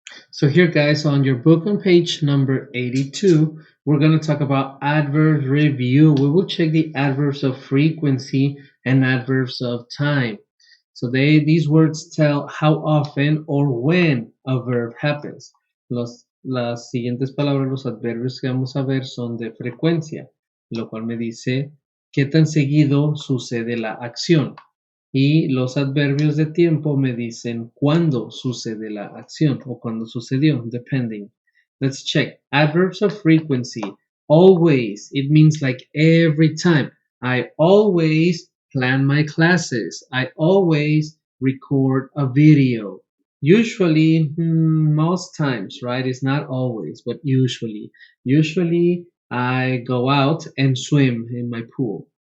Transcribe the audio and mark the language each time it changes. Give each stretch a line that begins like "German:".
English: So here, guys, on your book on page number 82, we're going to talk about adverbs review. We will check the adverbs of frequency and adverbs of time. So these words tell how often or when a verb happens.
Spanish: Las siguientes palabras, los adverbios que vamos a ver son de frecuencia, lo cual me dice qué tan seguido sucede la acción. Y los adverbios de tiempo me dicen cuándo sucede la acción o cuándo sucedió, depending.
English: Let's check. Adverbs of frequency. Always. It means like every time. I always plan my classes. I always record a video. Usually, most times, right? It's not always, but usually. Usually, I go out and swim in my pool.